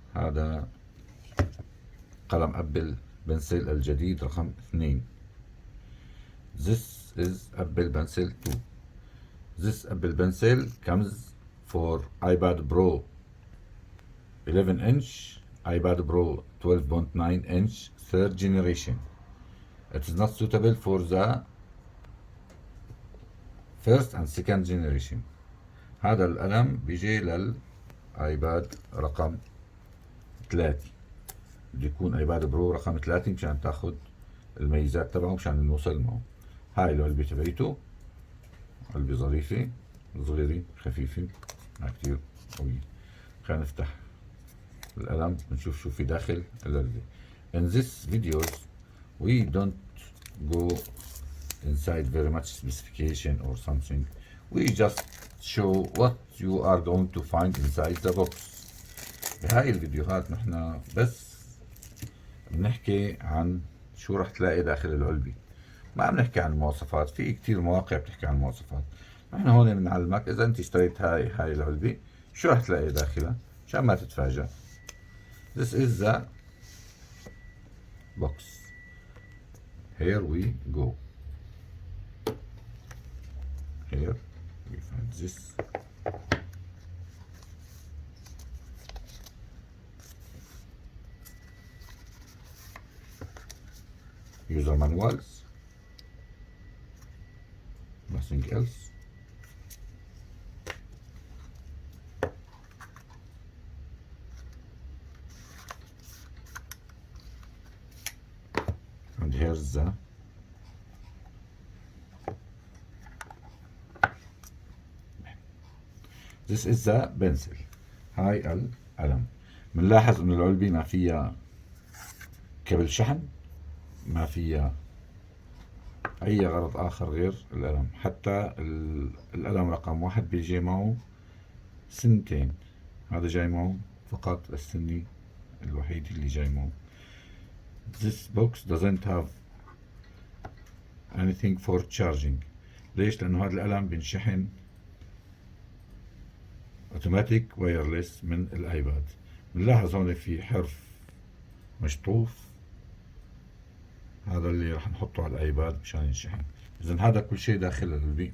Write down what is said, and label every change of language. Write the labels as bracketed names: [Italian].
[Arabic] هذا قلم أبل بنسل الجديد رقم 2. [English] This is Apple Pencil 2. This Apple Pencil comes for iPad Pro 11-inch, iPad Pro 12.9-inch, third generation. It is not suitable for the first and second generation. [Arabic] هذا القلم بيجي للآيباد رقم 3. بده يكون آيباد برو رقم 3 مشان تاخد الميزات تبعه مشان نوصل معه. هاي العلبة تبعيته، علبة ظريفة صغيرة خفيفة ما كتير قوية. خلينا نفتح القلم ونشوف شو في داخل العلبة. [English] In this videos we don't go inside very much specification or something. We just show what you are going to find inside the box. [Arabic] بهاي الفيديوهات نحن بس بنحكي عن شو رح تلاقي داخل العلبة، ما عم نحكي عن المواصفات. في كتير مواقع بتحكي عن المواصفات، نحن هون بنعلمك إذا أنت اشتريت هاي العلبة شو رح تلاقي داخلها مشان ما تتفاجأ. [English] This is the box. Here we go. Here we find this. User manuals, nothing else. And here's the This is the pencil. [Arabic] هاي القلم. بنلاحظ انه العلبة ما فيها كابل شحن، ما فيها اي غرض اخر غير القلم. حتى القلم رقم 1 بيجي معه سنتين، هذا جاي معه فقط السني الوحيد اللي جاي معه. [English] This box doesn't have anything for charging. [Arabic] ليش؟ لانه هذا القلم بينشحن اوتوماتيك وايرلس من الايباد. بنلاحظ هون في حرف مشطوف، هذا اللي راح نحطه على الايباد مشان ينشحن. اذا هذا كل شيء داخل العلبة.